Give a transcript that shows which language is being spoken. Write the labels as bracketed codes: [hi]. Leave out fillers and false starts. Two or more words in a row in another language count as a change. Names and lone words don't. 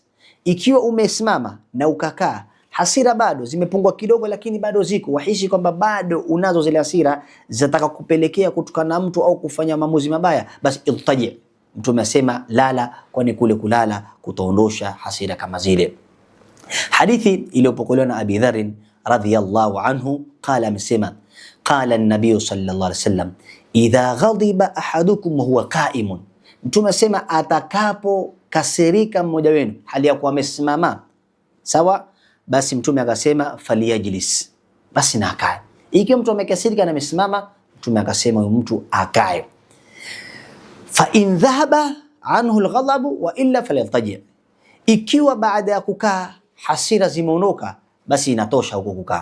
[sw] Ikiwa umesimama na ukakaa, hasira bado zimepungua kidogo, lakini bado ziko, wahisi kwamba bado unazo zile hasira zinataka kupelekea kutukana na mtu au kufanya maamuzi mabaya, basi iltaji. Mtume asema lala, kwani kule kulala kutaondosha hasira kama zile. Hadithi iliyopokelewa na [ar] Abi Dharr رضي الله عنه قال, amesema قال النبي صلى الله عليه وسلم إذا غضب أحدكم وهو قائم, [sw] Mtume asema atakapo kasirika mmoja wenu hali ya kuwa amesimama, sawa, basi Mtume akasema faliyajlis, basi na akae. Ikiwa mtu amekasirika na amesimama, Mtume akasema huyo mtu akae. [ar] فإن ذهب عنه الغضب وإلا فليلتج, [sw] ikiwa baada ya kukaa hasira zimeondoka, basi inatosha huko kukaa.